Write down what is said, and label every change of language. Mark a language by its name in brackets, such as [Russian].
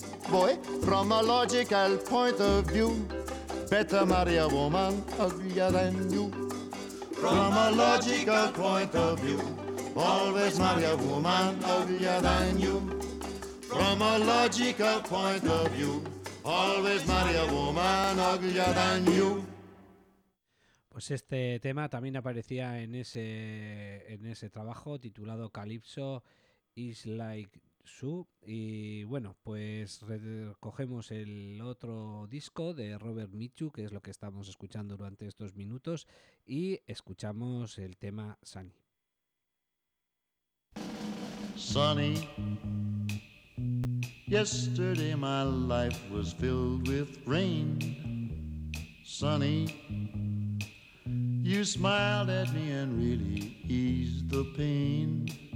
[English] Boy, from a logical point of view, better marry a woman uglier than you. From a logical point of view, always marry a woman uglier than you. From a logical point of view, always marry a woman uglier than you. [Spanish] Pues este tema también aparecía en ese trabajo titulado Calypso Is Like Sue. Y bueno, pues recogemos el otro disco de Robert Mitchum, que es lo que estamos escuchando durante estos minutos, y escuchamos el tema Sunny. [English] Sunny, yesterday my life was filled with rain. Sunny, you smiled at me and really eased the pain.